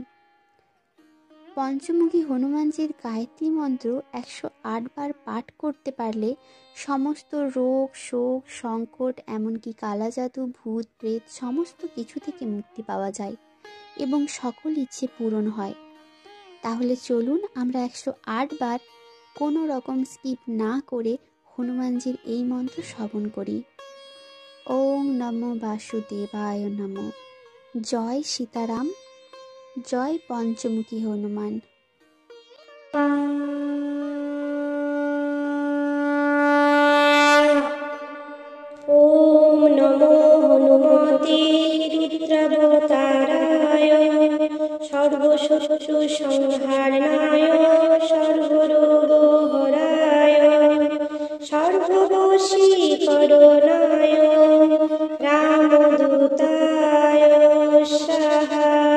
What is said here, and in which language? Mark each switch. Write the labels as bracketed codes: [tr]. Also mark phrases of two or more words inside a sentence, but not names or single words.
[bn] পঞ্চমুখী হনুমানজির গায়ত্রী মন্ত্র 108 বার পাঠ করতে পারলে সমস্ত রোগ শোক সংকট এমনকি কালাজাদু ভূত প্রেত সমস্ত কিছু থেকে মুক্তি পাওয়া যায় এবং সকল ইচ্ছে পূরণ হয়। তাহলে চলুন আমরা 108 বার কোনো রকম স্কিপ না করে হনুমানজির এই মন্ত্র শ্রবণ করি। [sa] ওম নমো বাসুদেবায় নমো। জয় সীতারাম, জয় পঞ্চমুখী হনুমান। ওম নমো হনুমতে রুদ্রাবতারায় সর্বশত্রু সংহারণায় সর্বরোগহরায় সর্ববশীকরণায় রামদূতায় স্বাহা।